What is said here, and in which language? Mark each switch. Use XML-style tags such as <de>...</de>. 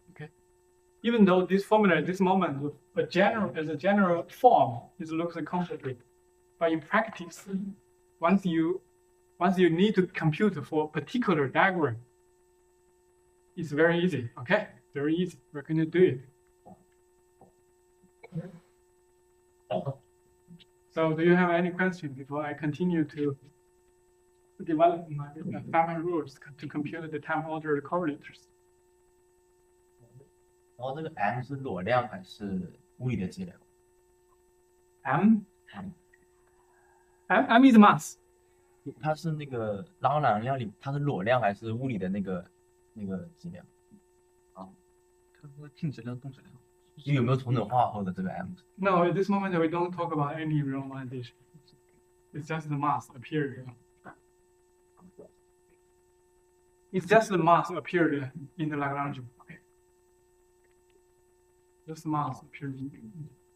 <en>Okay, even though this formula at this moment, as a general form, it looks complicated, but in practice, once you need to compute for a particular diagram, it's very easy. Okay, very easy. We're going to do it. So, do you have any questions before I continue to develop my Feynman rules to compute the time ordered correlators?</en> <zh>然后这个 m 是裸量还是物理的质量</zh> <en>M is mass.</en> <zh>它是那个拉朗量里，它是裸量还是物理的那个质量？啊，它说静质量、动质量，有没有同等化后的这个 m？</zh> <en>No, at this moment we don't talk about any renormalization. It's just the mass appeared. It's just the mass appeared in the Lagrangian. Okay. Just the mass appeared in.</en>